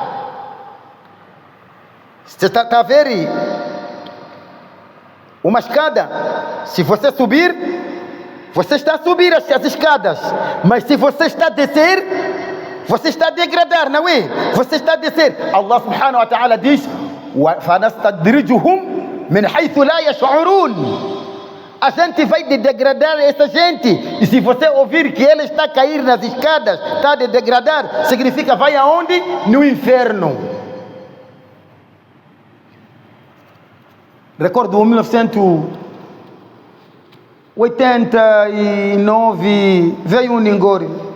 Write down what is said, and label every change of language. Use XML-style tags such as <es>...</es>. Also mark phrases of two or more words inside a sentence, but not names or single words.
<pt>Você está a ver uma escada? Se você subir, você está a subir as escadas, mas se você está a descer, você está a degradar, não é? Você está a descer.</pt> <ar>الله سبحانه وتعالى diz: فَنَسْتَدْرِجُهُمْ مِنْ حَيْثُ لَا يَشْعُرُونَ.</ar> <pt>A gente vai degradar essa gente. E se você ouvir que ele está a cair nas escadas, está a degradar, significa vai aonde? No inferno. Recordo em 1989 veio um Ningori.</pt>